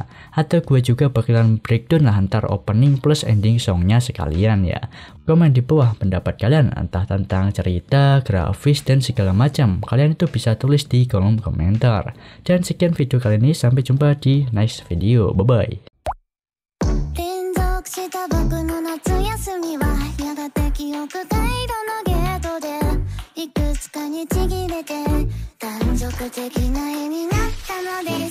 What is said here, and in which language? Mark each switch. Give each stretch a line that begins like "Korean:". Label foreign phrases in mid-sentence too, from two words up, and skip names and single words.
Indonesian: Atau gue juga bakalan breakdown lah antar
English: opening plus ending
Indonesian: songnya sekalian ya. Komen di bawah pendapat kalian entah tentang cerita, grafis, dan segala macam. Kalian itu bisa tulis di kolom komentar. Dan sekian video kali ini, sampai jumpa di
English: next video.
Indonesian: Bye-bye.
Japanese: した僕の夏休みはやがて記憶回路のゲートでいくつかにちぎれて断続的な絵になったのです